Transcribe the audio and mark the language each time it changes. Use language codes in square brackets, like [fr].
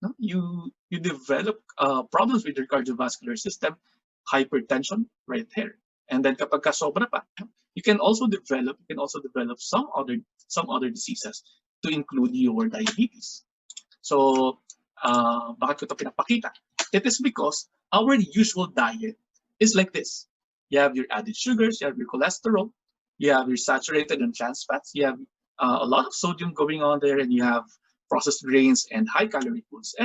[en] You develop problems with your cardiovascular system, hypertension right here. And then [tl] kapag ka sobra pa, [en] you can also develop some other diseases, to include your diabetes. [tl] So bakit ko ito pinapakita? [en] It is because our usual diet is like this. You have your added sugars, you have your cholesterol, you have your saturated and trans fats, you have a lot of sodium going on there, and you have processed grains and high calorie foods.